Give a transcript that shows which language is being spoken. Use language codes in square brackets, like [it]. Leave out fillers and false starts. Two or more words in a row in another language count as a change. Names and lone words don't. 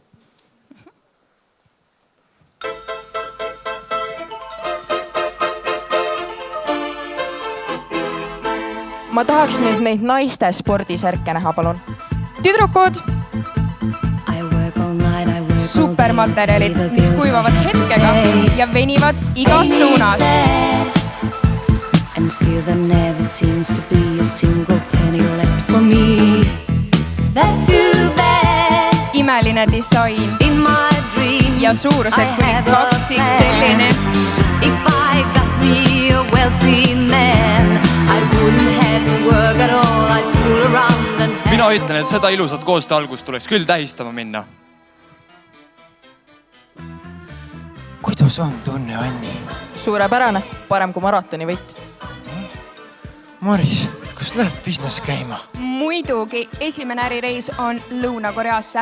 [et] Ma tahaks nüüd neid naiste spordisärke näha, palun. Tüdrukud! Supermaterjalid, mis kuivavad hetkega ja venivad igas suunas. [en] And still there never seems to be a single penny left for me. That's too bad. [et] Imeline disain. [en] In my dream [et] ja suurused kuni 2XL-ine. [en] If I got me a wealthy man, I wouldn't have to work at all. I'd fool around and [et] Mina ütlen, et seda ilusat koostöö algust tuleks küll tähistama minna. Kuidas on tunne, Anni? Suurepärane, parem kui maratoni võit. Maris, kas läheb business käima? Muidugi, esimene ärireis on Lõuna-Koreasse.